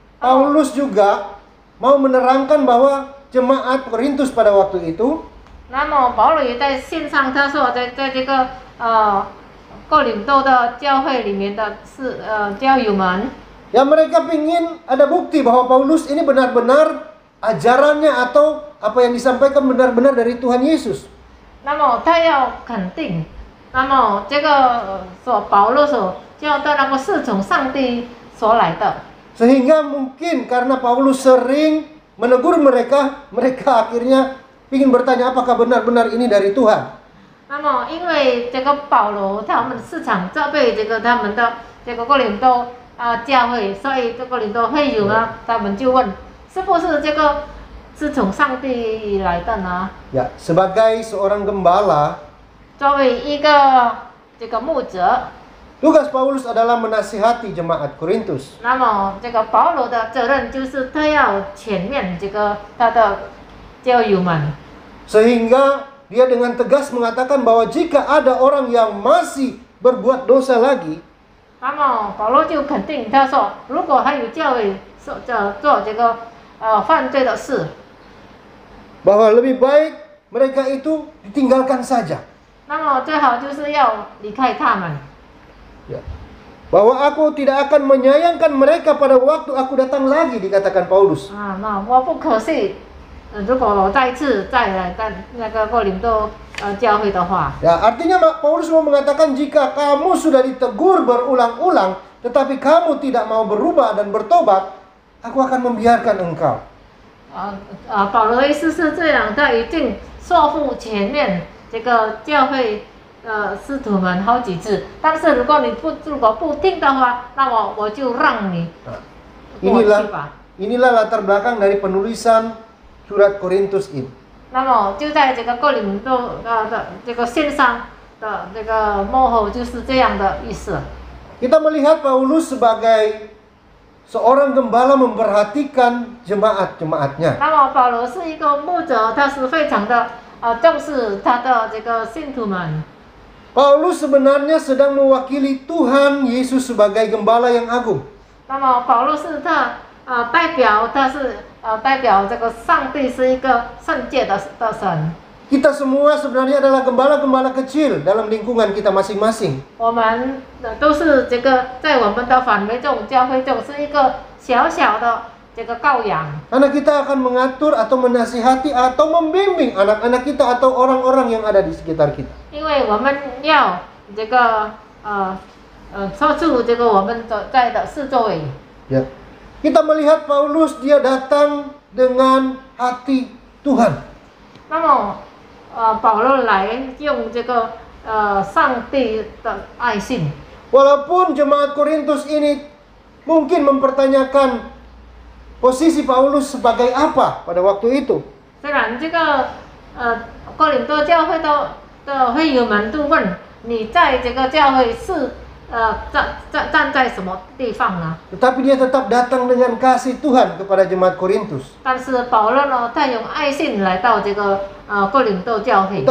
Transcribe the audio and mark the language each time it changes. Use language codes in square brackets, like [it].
[id] Paulus juga mau menerangkan bahwa jemaat Korintus pada waktu itu [zh] 那么保罗也在信上他说，在这个哥林多的教会里面的教友们， [id] ya mereka ingin ada bukti bahwa Paulus ini benar-benar ajarannya atau apa yang disampaikan benar-benar dari Tuhan Yesus. [zh] 那么他要肯定，那么这个保罗所教的那个是从上帝所来的。 [id] Sehingga mungkin karena Paulus sering menegur mereka, mereka akhirnya ingin bertanya apakah benar-benar ini dari Tuhan. [zh] 那么因为这个保罗他们市场责备这个他们的这个哥林多教会，所以这哥林多会友呢，他们就问，是不是这个是从上帝来的呢？ [id] Ya, sebagai seorang gembala, [zh] 作为一个这个牧者， [id] tugas Paulus adalah menasihati jemaat Korintus. [zh] 那么这个保罗的责任就是他要前面这个他的教友们， [id] Sehingga dia dengan tegas mengatakan bahwa jika ada orang yang masih berbuat dosa lagi, [zh] 那么保罗就肯定他说，如果还有教会做这个犯罪的事， [id] bahwa lebih baik mereka itu ditinggalkan saja. [zh] 那么最好就是要离开他们。 [id] Ya. Bahwa aku tidak akan menyayangkan mereka pada waktu aku datang lagi, dikatakan Paulus. [zh] 那我不可惜，如果我再次再来那个哥林多教会的话， [id] Ya, artinya Paulus mau mengatakan jika kamu sudah ditegur berulang-ulang, tetapi kamu tidak mau berubah dan bertobat, aku akan membiarkan engkau. [zh] 保罗的意思是这样，他已经说服前面这个教会使徒们好几次，但是如果不听的话，那么我就让你过去吧。 [id] Inilah latar belakang dari penulisan surat Korintus ini. [zh] 那么就在这个哥林多的这个线上的这个幕后就是这样的意思。 [id] Kita melihat Paulus sebagai seorang gembala memperhatikan jemaat-jemaatnya. [zh] 那么保罗是一个牧者，他是非常的重视他的这个信徒们。 [id] Paulus sebenarnya sedang mewakili Tuhan Yesus sebagai gembala yang agung. [zh] 那么保罗是他代表这个上帝是一个圣洁的神。 [id] Kita semua sebenarnya adalah gembala-gembala kecil dalam lingkungan kita masing-masing. [zh] 我们都是这个在我们的范围中，教会中是一个小小的这个羔羊。 [id] Karena kita akan mengatur atau menasihati atau membimbing anak-anak kita atau orang-orang yang ada di sekitar kita. [zh] 因为我们要这个说出这个我们在的四周围。 [id] Ya. Kita melihat Paulus dia datang dengan hati Tuhan. [zh] 那么保罗来用这个上帝的爱心。 [id] Walaupun jemaat Korintus ini mungkin mempertanyakan posisi Paulus sebagai apa pada waktu itu. [zh] 虽然这个哥林多教会的会友们都问你在这个教会是站在什么地方呢？ [id] Tetapi dia tetap datang dengan kasih Tuhan kepada jemaat Korintus. [zh] 但是保罗呢，他用爱心来到这个哥林多教会。